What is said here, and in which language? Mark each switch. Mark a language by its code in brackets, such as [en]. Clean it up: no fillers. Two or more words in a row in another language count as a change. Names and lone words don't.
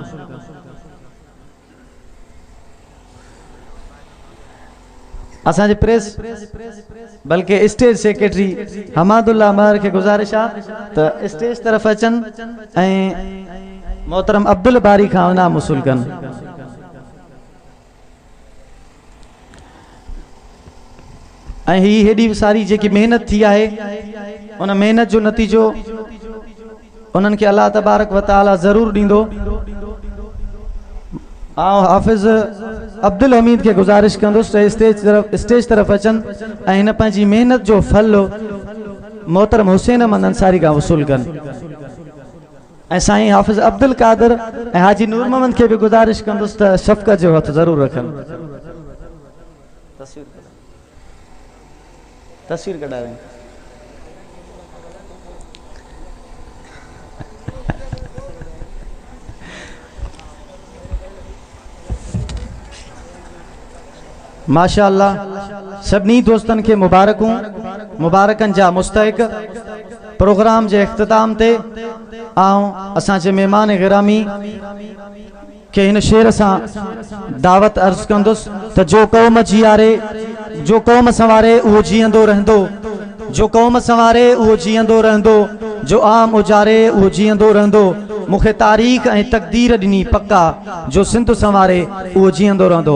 [sd] असांजे प्रेस बल्कि स्टेज सेक्रेटरी हमादुल्ला महर के गुज़ारिश आहे त स्टेज तरफ़ अचनि ऐं मोहतरम अब्दुल बारी खां इनाम वसूल कनि। ऐं ही हेॾी सारी जेकी महिनत थी आहे उन महिनत जो नतीजो उन्हनि खे अल्लाह तबारक व तआला ज़रूरु ॾींदो। हाफ़िज़ अब्दुल हमीद के गुजारिश कंदुसि स्टेज तरफ़ अचनि ऐं हिन पंहिंजी महिनत जो फल मोहतरम हुसैन अहमद अंसारी खां वसूल कनि। ऐं साईं हाफ़िज़ अब्दुल कादिर ऐं हाजी नूर मोहम्मद के भी गुजारिश कंदुसि त शफ़क़त जो हथ ज़रूर रखनि। तस्वीर कढाए माशाअल्लाह सभिनी दोस्तन के मुबारकूं मुबारकन जा मुस्तहिक प्रोग्राम जे इख्तिताम ते असांजे मेहमान गिरामी के इन शेर से दावत अर्ज कंदुसि त जो कौम जियारे जो कौम संवारे वो जीअंदो रहंदो, जो कौम संवारे वो जीअंदो रहंदो, जो आम उजारे वो जीअंदो रहंदो। मूंखे तारीख़ ऐं तक़दीर ॾिनी पक्का, जो सिंध संवारे वो जीअंदो रहंदो।